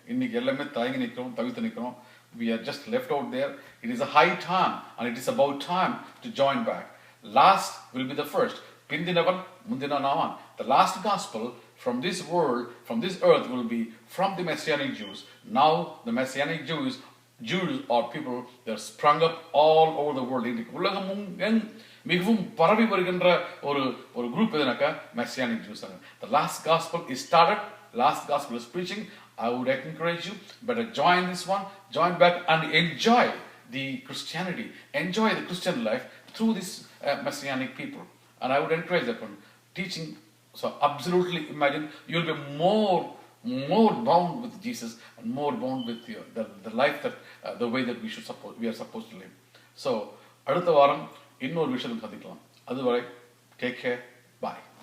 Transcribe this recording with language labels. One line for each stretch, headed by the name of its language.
Tamil: இன்னைக்கு எல்லாமே தயங்கி நிற்கிறோம், தவித்து நிற்கிறோம்.
English: We are just left out there. It is a high time and it is about time to join back. Last will be the first.
Tamil: Pindinavan mundinanavan.
English: The last gospel from this world, from this earth will be from the Messianic Jews. Now the Messianic Jews are people that are sprung up all over the world.
Tamil: உலகமும் மிகவும் பரவி வருகின்ற ஒரு group எதுனாக்கா Messianic Jews.
English: The last gospel is started. Last gospel is preaching. I would encourage you, better join this one, join back and enjoy the Christianity, enjoy the Christian life through this Messianic people. And I would encourage that one teaching. So absolutely imagine you'll be more bound with Jesus and more bound with the life that the way that we are supposed to live.
Tamil: So அடுத்த வாரம் இன்னொரு விஷயம் சந்திக்கலாம். அதுவரை
English: take care, bye.